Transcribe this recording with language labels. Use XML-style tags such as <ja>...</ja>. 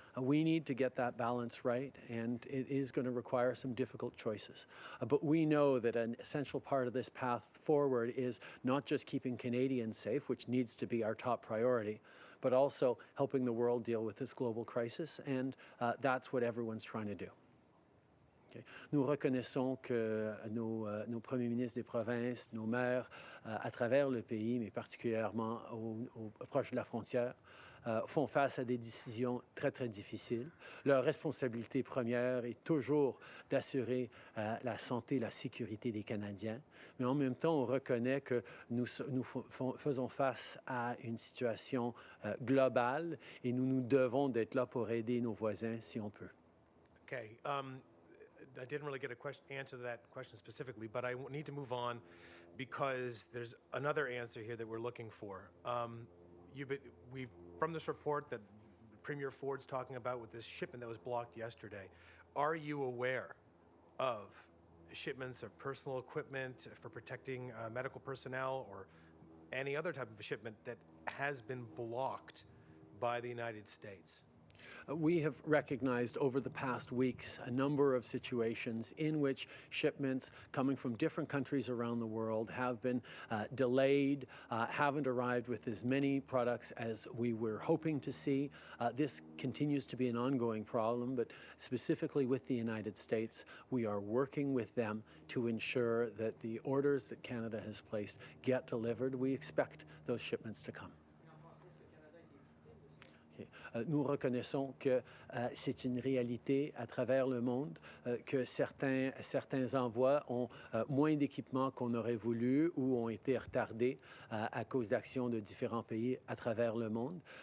<en>We need to get that balance right, and it is going to require some difficult choices. But we know that an essential part of this path forward is not just keeping Canadians safe, which needs to be our top priority, but also helping the world deal with this global crisis, and that's what everyone's trying to do. Okay.</en> <fr>Nous reconnaissons que nos premiers ministres des provinces, nos maires à travers le pays, mais particulièrement proche de la frontière, font face à des décisions très, très difficiles. Leur responsabilité première est toujours d'assurer la santé et la sécurité des Canadiens. Mais en même temps, on reconnaît que nous faisons face à une situation globale et nous devons d'être là pour aider nos voisins si on peut.</fr> <en>Okay. I didn't really get a answer to that question specifically, but I need to move on because there's another answer here that we're looking for. From this report that Premier Ford's talking about with this shipment that was blocked yesterday, are you aware of shipments of personal equipment for protecting medical personnel or any other type of shipment that has been blocked by the United States? We have recognized over the past weeks a number of situations in which shipments coming from different countries around the world have been delayed, haven't arrived with as many products as we were hoping to see. This continues to be an ongoing problem, but specifically with the United States, we are working with them to ensure that the orders that Canada has placed get delivered. We expect those shipments to come.</en> <fr>Nous reconnaissons que c'est une réalité à travers le monde, que certains envois ont moins d'équipements qu'on aurait voulu ou ont été retardés à cause d'actions de différents pays à travers le monde.</fr>